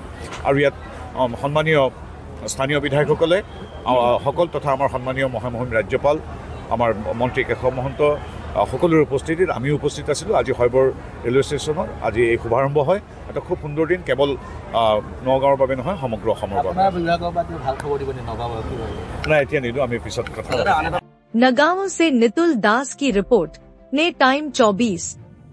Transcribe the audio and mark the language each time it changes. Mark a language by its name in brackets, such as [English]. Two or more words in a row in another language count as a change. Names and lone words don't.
[Assamese] আৰু ইয়াত সন্মানীয় স্থানীয় বিধায়কসকলে তথা আমাৰ সন্মানীয় মহামহিম ৰাজ্যপাল, আমাৰ মন্ত্ৰী কেশৱ মহন্ত সকলোৰে উপস্থিতিত আমিও উপস্থিত আছিলোঁ। আজি শৈবৰ ৰেলৱে ষ্টেচনৰ আজি এই শুভাৰম্ভ হয়। এটা খুব সুন্দৰ দিন, কেৱল নগাঁৱৰ বাবে নহয়, সমগ্ৰ অসমৰ বাবে। নাই, এতিয়া নিদিওঁ, আমি পিছত কথা। [Hindi] नगांव से नितुल दास की रिपोर्ट ने टाइम 24।